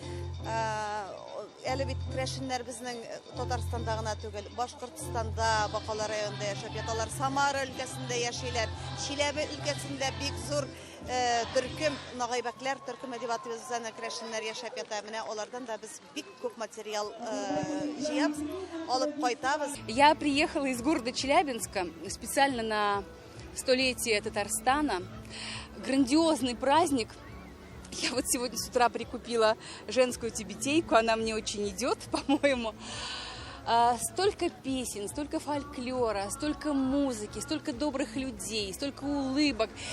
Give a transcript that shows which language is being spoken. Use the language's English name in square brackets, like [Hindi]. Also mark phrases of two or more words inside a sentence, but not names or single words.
[Tatar] Әле бит Керәшеннәр безнең Татарстанда гына түгел, Башкортстанда, Бакалы районында яшәп яталар, Самара өлкәсендә яшиләр, Чиләбе өлкәсендә бик зур төркем нагайбәкләр, төркем әдәбиятыбыз үзенә Керәшеннәр яшәп ята. Менә алардан да біз бик күп материал җыябыз, алып кайтабыз. [Russian] Я приехала из города Челябинска специально на столетие Татарстана. Грандиозный праздник. Я вот сегодня с утра прикупила женскую тибетейку, она мне очень идет, по-моему. Столько песен, столько фольклора, столько музыки, столько добрых людей, столько улыбок.